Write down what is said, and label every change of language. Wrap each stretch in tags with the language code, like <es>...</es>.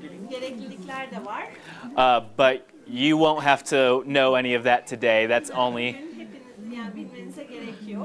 <tr>Gereklilikler de var.</tr> <en>But you won't have to know any of that today. That's only</en> <tr>Hepiniz yani bilmenize gerekiyor.</tr>